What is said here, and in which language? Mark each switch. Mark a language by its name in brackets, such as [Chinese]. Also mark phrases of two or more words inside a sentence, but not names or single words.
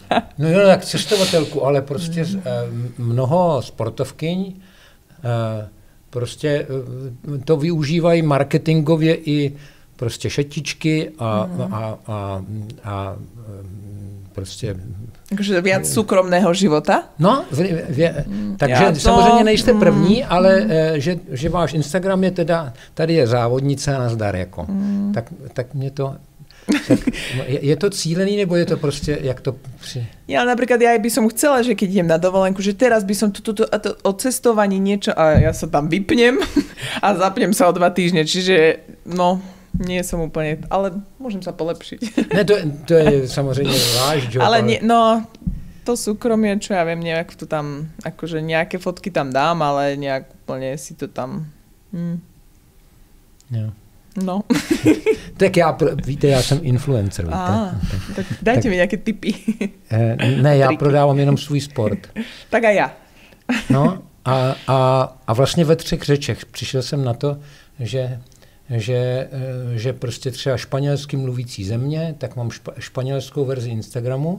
[Czech] No jo, tak cestovatelku, ale prostě mnoho sportovkyň prostě to využívají marketingově i prostě šetičky a prostě... [Slovak] Takže viac súkromného života? [Czech] No, takže samozřejmě nejste první, ale že váš Instagram je teda, tady je závodnice a nazdar, jako. Tak mě to... Tak je to cílený, nebo je to prostě, jak to... [Slovak] Ja napríklad ja by som chcela, že keď idem na dovolenku, že teraz by som o cestovaní niečo a ja sa tam vypnem a zapnem sa o 2 týždne, čiže no... Nie som úplne, ale môžem sa polepšiť. [Czech] Ne, to je samozrejme váš job. [Slovak] Ale nie, no, to súkromie, čo ja viem, nejak to tam, akože nejaké fotky tam dám, ale nejak úplne si to tam... [Czech] Jo. No. Tak víte, já jsem influencer, víte. [Slovak] Tak dajte mi nějaké tipy. [Czech] Ne, já prodávám jenom svůj sport. Tak a já. No a vlastně ve 3 řečech přišel jsem na to, že prostě třeba španělsky mluvící země, tak mám španělskou verzi Instagramu.